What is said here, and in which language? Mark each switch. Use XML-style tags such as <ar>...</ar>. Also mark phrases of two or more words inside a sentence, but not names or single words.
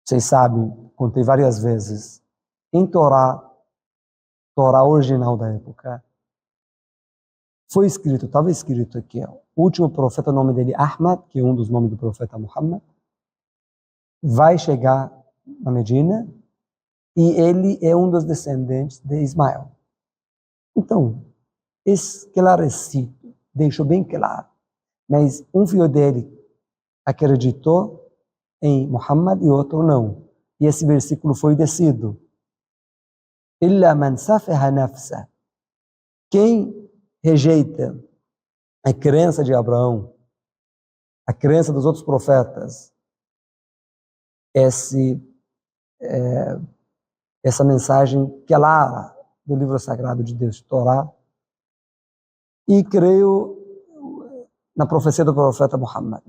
<pt>Vocês sabem, contei várias vezes, em Torá original da época, estava escrito aqui, o último profeta, o nome dele Ahmad, que é um dos nomes do profeta Muhammad, vai chegar na Medina e ele é um dos descendentes de Ismael. Então, esclarecido, deixou bem claro, mas um filho dele acreditou em Muhammad e outro não. E esse versículo foi descido.</pt> <ar>إلا من سفه نفسه.</ar> <pt>Quem rejeita a crença de Abraão, a crença dos outros profetas, essa mensagem clara do livro sagrado de Deus, Torá, e creio na profecia do profeta Muhammad.</pt>